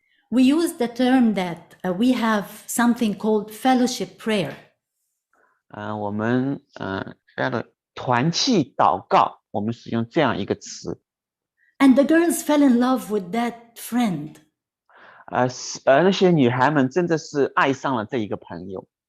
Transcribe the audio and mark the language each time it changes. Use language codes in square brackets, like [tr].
[en] We use the term that we have something called fellowship prayer. [zh] 我们团契祷告，我们使用这样一个词。 [en] And the girls fell in love with that friend. [zh] 那些女孩们真的是爱上了这一个朋友。